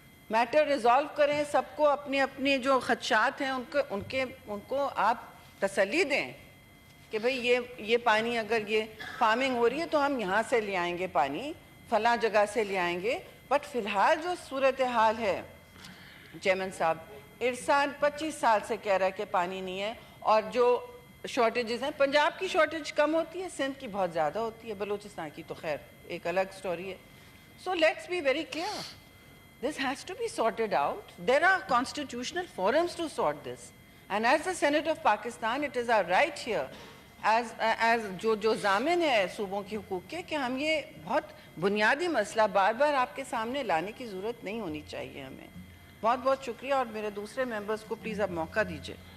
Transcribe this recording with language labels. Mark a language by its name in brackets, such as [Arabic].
[Urdu] Metre resolve کریں, سب کو اپنے اپنے جو خدشات ہیں ان کو آپ تسلی دیں کہ بھئی یہ پانی اگر یہ فارمنگ ہو رہی ہے تو ہم یہاں سے لے آئیں گے پانی, فلاں جگہ سے لے آئیں گے. بٹ فی الحال جو صورتحال ہے چیئرمین صاحب, ارسال 25 سال سے کہہ رہا ہے کہ پانی نہیں ہے, اور جو شارٹیجز ہیں, پنجاب کی شارٹیج کم ہوتی ہے, سندھ کی بہت زیادہ ہوتی ہے, بلوچستان کی تو خیر ایک الگ سٹوری ہے. [English] So let's be very clear. This has to be sorted out. There are constitutional forums to sort this. And as the Senate of Pakistan, it is our right here, as [Urdu] جو ضامن ہے صوبوں کی حقوق کے, کہ ہم یہ بہت بنیادی مسئلہ بار بار آپ کے سامنے لانے کی ضرورت نہیں ہونی چاہیے ہمیں. بہت بہت شکریہ, اور میرے دوسرے ممبرز کو پلیز اب موقع دیجیے.